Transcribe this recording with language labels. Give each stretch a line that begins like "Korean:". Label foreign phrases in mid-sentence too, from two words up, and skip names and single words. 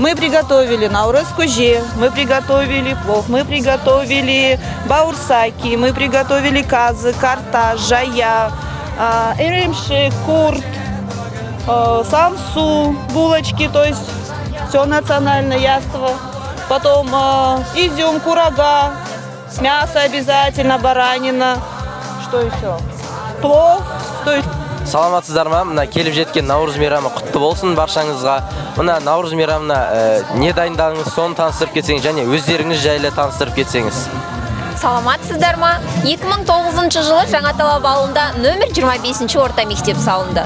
Russian: Мы приготовили наурыз көже, мы приготовили плов, мы приготовили бауырсаки, мы приготовили казы, карта, жая, эремшек, курт, самсу, булочки, то есть все национальное яство. Потом изюм, курага, мясо обязательно, баранина, что еще? Плов, то есть...
Kazakh: Саламатсыздар ма? Мына келіп жеткен Наурыз мейрамы құтты болсын баршаңызға. Мына Наурыз мейрамына не дайындадыңыз, соны таныстырып кетсеңіз, және өздеріңіз жайлы таныстырып кетсеңіз. Саламатсыздар ма? 2009 жылы Жаңаталап ауылында нөмір 25 орта мектеп салынды.